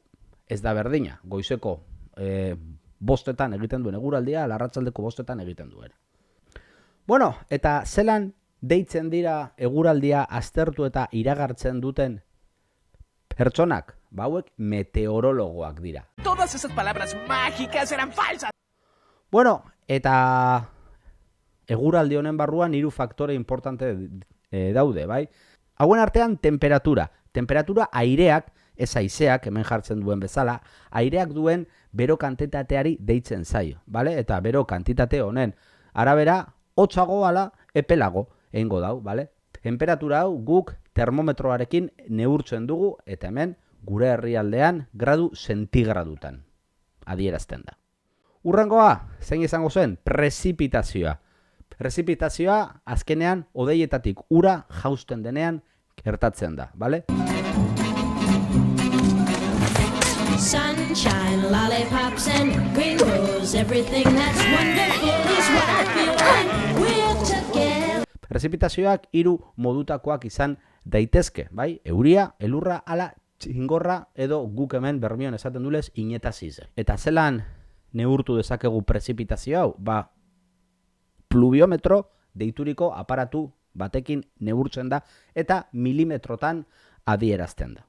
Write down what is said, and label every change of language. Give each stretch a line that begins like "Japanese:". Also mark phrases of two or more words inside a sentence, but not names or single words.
Basque: Ez da berdina, goizeko 5etan egiten duen eguraldia, arratsaldeko 5etan egiten duena. Bueno, eta zelan deitzen dira eguraldia aztertu eta iragartzen duten pertsonak? Hauek meteorologoak dira.
Spanish: Todas esas palabras mágicas eran falsas.
Basque: Bueno, eta eguraldi honen barruan 3 faktore importante daude, bai? Hauen artean temperatura. Temperatura aireak, ez haizeak hemen jartzen duen bezala, aireak duen bero kantitateari deitzen zaio, bale? Eta bero kantitate honen arabera hotzago ala epelago egingo dau, bale? Temperatura hau guk termometroarekin neurtzen dugu eta hemen gure herrialdean gradu zentigradutan adierazten da. Hurrengoa, zein izango zen? Prezipitazioa. Prezipitazioa azkenean hodeietatik ura jausten denean gertatzen da, bale?
English: Sunshine, lollipops and rainbows, everything that's wonderful is what I feel when we're together.
Basque: Prezipitazioak 3 modutakoak izan daitezke, bai? Euria, elurra, ala txingorra edo guk hemen Bermeon esaten dulez inetazize. Eta zelan neurtu dezakegu prezipitazio hau? pluviometro deituriko aparatu batekin neurtzen da eta milimetrotan adierazten da.